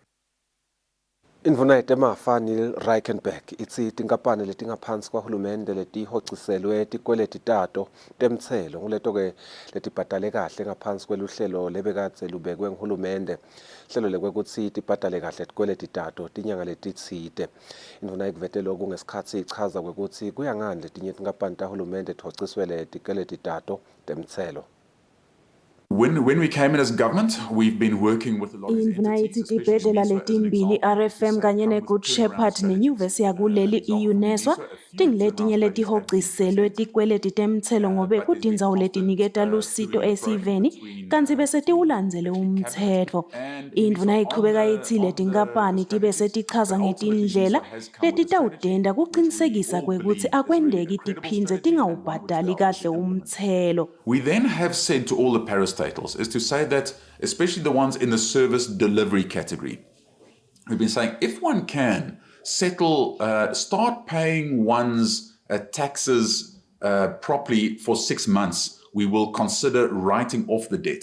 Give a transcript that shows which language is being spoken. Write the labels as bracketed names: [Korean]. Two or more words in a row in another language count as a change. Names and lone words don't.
[Swati] Indvuna yetemafa Neil Reichenberg itsi tinkampani letingaphansi kwahulumende letihociselwe tikweleti tato temtselo nguleto-ke letibhadale kahle ngaphansi kweluhlelo lebekadze lubekwe nguhulumende hlelo lekwekutsi tibhadale kahle tikweleti tato tinyanga letitsite. Indvuna ikuvete loku ngesikhatsi ichaza kwekutsi kuya ngani letinye tinkampani tahulumende tihociswele tikweleti tato temtselo. [English] When we came in as government, we've been working with a lot of [Swati] Indvuna yithi tibhedlela letimbili RFM kanye neGood Shepherd nenyuvesi yakuleli iUNESWA tingiletinye letihociselwe tikweleti temtselo ngobe kutindzawo letiniketa lusito esiveni kanti bese tiwulandzele umtsetfo. Indvuna ichubeka yithi letinkampani tibe setichaza ngetindlela letitawudenda kucinisekisa kwekutsi akwendeki tiphindze tingawubhadali kahle umtselo. [English] We then have said to all the parastatals is to say that, especially the ones in the service delivery category, we've been saying if one can settle, start paying one's taxes properly for 6 months, we will consider writing off the debt.